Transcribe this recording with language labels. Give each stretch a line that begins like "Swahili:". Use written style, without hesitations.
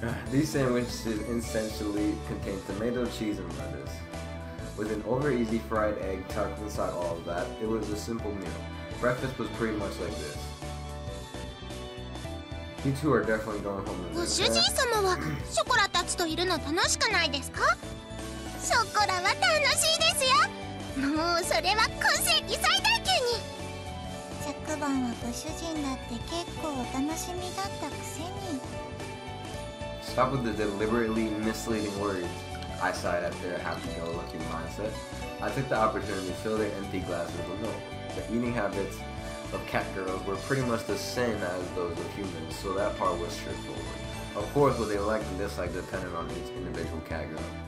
English: These sandwiches essentially contain tomato, cheese, and lettuce. With an over-easy fried egg tucked inside all of that, it was a simple meal. Breakfast was pretty much like this. You two are definitely going home to
Japanese: ご主人様はショコラたちといるの楽しくないですか？ショコラは楽しいですよ。もうそれは今世紀最大級に。昨晩はご主人だって結構お楽しみだったくせに。
English: Stop with the deliberately misleading words. I sighed at their happy-go-lucky mindset. I took the opportunity to fill their empty glasses with milk. The eating habits of cat girls were pretty much the same as those of humans, so that part was straightforward. Of course, what they liked and disliked depended on each individual cat girl.